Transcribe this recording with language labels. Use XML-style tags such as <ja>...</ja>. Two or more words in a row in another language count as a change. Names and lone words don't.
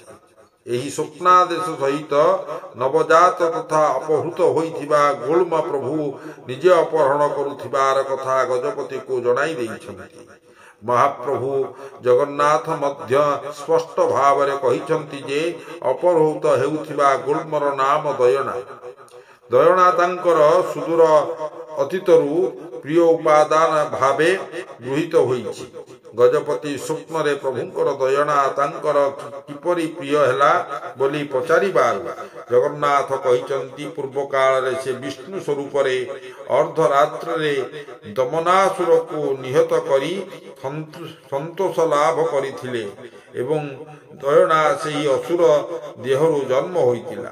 <or>ଏହି ସ୍ୱପ୍ନାଦେଶ ସହିତ ନବଜାତ ତଥା ଅପହୃତ ହୋଇଥିବା ଗୁଳ୍ମ ପ୍ରଭୁ ନିଜେ ଅପହରଣ କରୁଥିବାର କଥା ଗଜପତି କୁ ଜଣାଇ ଦେଇଛନ୍ତି। ମହାପ୍ରଭୁ ଜଗନ୍ନାଥ ମଧ୍ୟ ସ୍ପଷ୍ଟ ଭାବ ରେ କହିଛନ୍ତି ଯେ ଅପହୃତ ହେଉଥିବା ଗୁଳ୍ମର ନାମ ଦୟନା। ଦୟନା ତାଙ୍କର ସୁଦୂର ଅତୀତରୁ ପ୍ରିୟ ଉପାଦାନ ଭାବେ ଗୃହୀତ ହୋଇଛି। ଗଜପତି ସ୍ୱପ୍ନ ରେ ପ୍ରଭୁଙ୍କର ଦୟନା ତାଙ୍କର କିପରି ପ୍ରିୟ ହେଲା ବୋଲି ପଚାରିବାରୁ ଜଗନ୍ନାଥ କହିଛନ୍ତି ପୂର୍ବ କାଳ ରେ ସେ ବିଷ୍ଣୁ ସ୍ୱରୂପ ରେ ଅର୍ଦ୍ଧରାତ୍ର ରେ ଦମନାସୁର କୁ ନିହତ କରି ସନ୍ତୋଷ ଲାଭ କରିଥିଲେ ଏବଂ ଦୟନା ସେହି ଅସୁର ଦେହରୁ ଜନ୍ମ ହୋଇଥିଲା।</or>